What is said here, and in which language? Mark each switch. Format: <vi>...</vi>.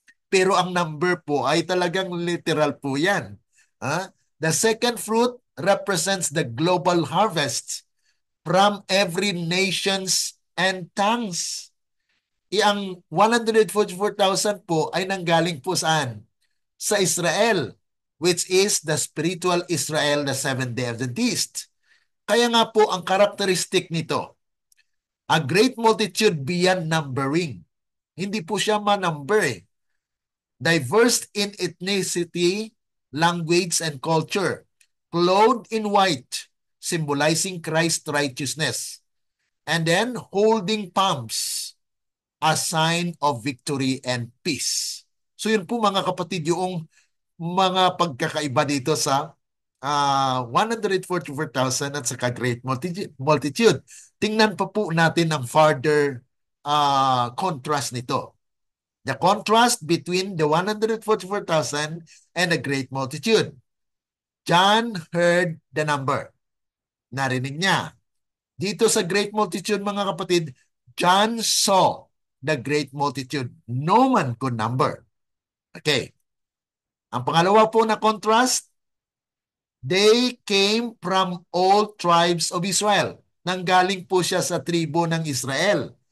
<tl>Pero ang number po ay talagang literal po yan.</tl> <en>The second fruit represents the global harvest from every nations and tongues.</en> <tl>Ang 144,000 po ay nanggaling po saan?</tl> <en>Sa Israel, which is the spiritual Israel, the Seventh-day Adventist.</en> <tl>Kaya nga po ang karakteristik nito,</tl> <en>a great multitude beyond numbering.</en> <tl>Hindi po siya manumber eh.</tl> <en>Diverse in ethnicity, language, and culture. Clothed in white, symbolizing Christ's righteousness. And then holding palms, a sign of victory and peace.</en> <tl>So yun po mga kapatid yung mga pagkakaiba dito sa 144,000 at saka great multitude. Tingnan pa po natin ang further contrast nito.</tl> <en>The contrast between the 144,000 and the great multitude. John heard the number.</en> <tl>Narinig niya. Dito sa</tl> <en>great multitude</en> <tl>mga kapatid,</tl> <en>John saw the great multitude. No man could number. Okay.</en> <tl>Ang pangalawa po na</tl> <en>contrast, they came from all tribes of Israel.</en> <tl>Nanggaling po siya sa tribo ng Israel.</tl>